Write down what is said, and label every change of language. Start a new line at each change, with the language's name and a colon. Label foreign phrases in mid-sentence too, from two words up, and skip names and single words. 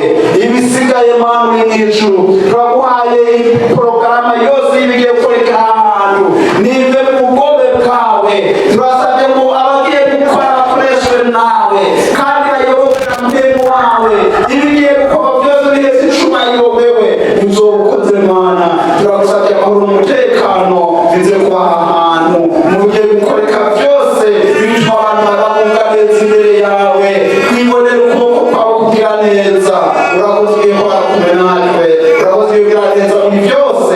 Rundi: Ibisigaye Mana uri mw'ijuru, turaguhaye porogaramu yose y'ibigiye gukoreka ahantu. Nive mu bugombe bwawe. Turasabye ngo abagiye gukora bakoreshwe nawe kandi bayobora mutego wawe. Ibigiye gukorwa byose biheze icubahiro wewe uzobukoze Mana. Turagusabye amahoro n'umutekano bize kuba ahantu. Mu bigiye gukoreka byose bituma abantu babunga neza imbere yawe, kwibonera ukuboko kwawe kugira neza. Urakoze Yehova kumwe natwe, urakoze kugira neza muri byose.